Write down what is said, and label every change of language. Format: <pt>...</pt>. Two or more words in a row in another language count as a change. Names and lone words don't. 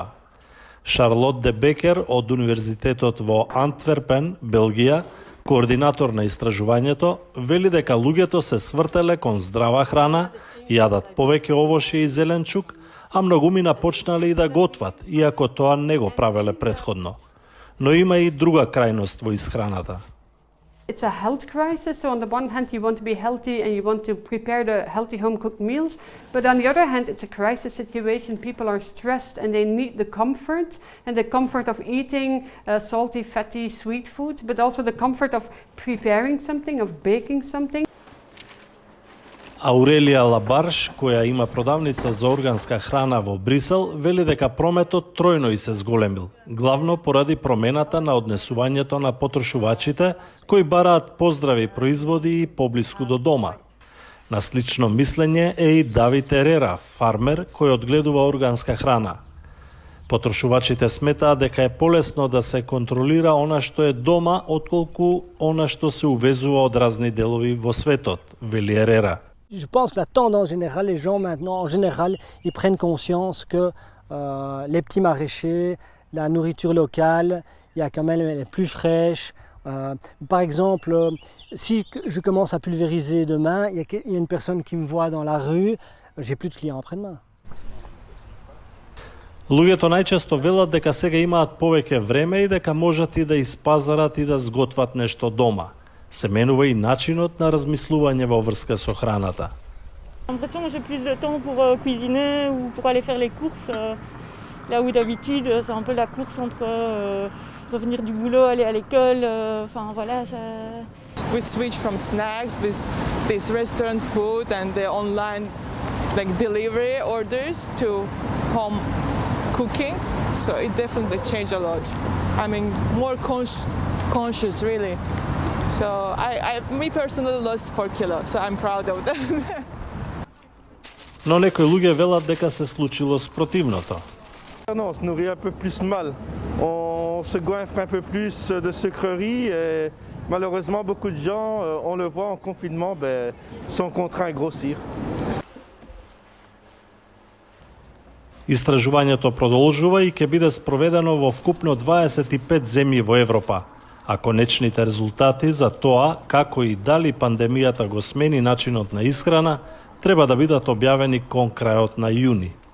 <mk>Шарлот де Бекер од Универзитетот во Антверпен, Белгија, координатор на истражувањето, вели дека луѓето се свртеле кон здрава храна, јадат повеќе овошје и зеленчук, а многумина почнале и да готват, иако тоа не го правеле претходно. Но има и друга крајност во исхраната.</mk> <en>It's a health crisis, so on the one hand you want to be healthy and you want to prepare the healthy home-cooked meals, but on the other hand it's a crisis situation. People are stressed and they need the comfort of eating salty, fatty, sweet foods, but also the comfort of preparing something, of baking something.</en> <mk>Аурелија Лабарш, која има продавница за органска храна во Брисел, вели дека прометот тројно и се зголемил, главно поради промената на однесувањето на потрошувачите кои бараат поздрави производи и поблиску до дома. На слично мислење е и Давид Ерера, фармер кој одгледува органска храна. Потрошувачите сметаат дека е полесно да се контролира она што е дома, отколку она што се увезува од разни делови во светот, вели Ерера.</mk> <fr>Je pense que la tendance générale, les gens maintenant, en général, ils prennent conscience que les petits maraîchers, la nourriture locale, il y a quand même elle est plus fraîche. Par exemple, si je commence à pulvériser demain, il y a une personne qui me voit dans la rue, j'ai plus de clients après-demain.</fr> <mk>Луѓето најчесто велат дека сега имаат повеќе време и дека можат и да испазарат и да сготват нешто дома. Се менува и начинот на размислување во врска со храната.</mk> <fr>J'ai l'impression que j'ai plus de temps pour cuisiner ou pour aller faire les courses. Là où d'habitude, c'est un peu la course entre revenir du boulot, aller à l'école. Enfin voilà, ça.</fr> <en>We switch from snacks with this restaurant food and the online like delivery orders to home cooking. So it definitely changed a lot. I mean, more conscious really. So me personally lost 4 kilos, so I'm proud of that.</en> <mk>Но некои луѓе велат дека се случило спротивното.</mk> <fr>Non, on se nourrit un peu plus mal. On se goinfre un peu plus de sucreries et malheureusement beaucoup de gens, on le voit en confinement, sont contraints à grossir.</fr> <mk>Истражувањето продолжува и ќе биде спроведено во вкупно 25 земји во Европа. А конечните резултати за тоа како и дали пандемијата го смени начинот на исхрана треба да бидат објавени кон крајот на јуни.</mk>